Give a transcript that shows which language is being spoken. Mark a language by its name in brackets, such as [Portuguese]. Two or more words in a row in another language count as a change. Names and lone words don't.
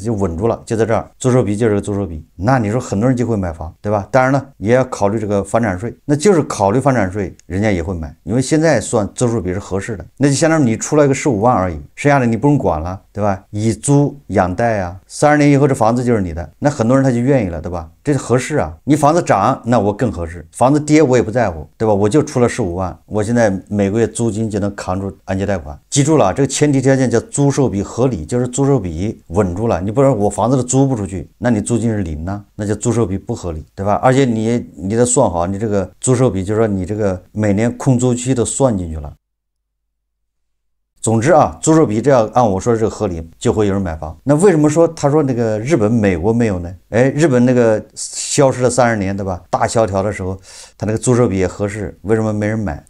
[Chinese] 就穩住了，就在這兒，租售比就是個租售比，那你說很多人就會買房，對吧？當然呢也要考慮這個房產稅，那就是考慮房產稅人家也會買，因為現在算租售比是合適的，那就相當於你出來個15萬而已，剩下的你不用管了，對吧？以租養貸啊，30年以後這房子就是你的，那很多人他就願意了，對吧？這是合適啊，你房子漲那我更合適，房子跌我也不在乎，對吧？我就出了15萬，我現在每個月租金就能扛住按揭貸款。記住了，這個前提條件叫租售比合理，就是租售比穩住了，你不然我房子都租不出去，那你租金是0呢，那就租售比不合理，對吧？而且你得算好，你這個租售比就是說你這個每年空租期都算進去了。總之啊，租售比這樣按我說的這個合理，就會有人買房。那為什麼說他說那個日本、美國沒有呢？哎，日本那個消失了30年，對吧？大蕭條的時候，他那個租售比也合適，為什麼沒人買？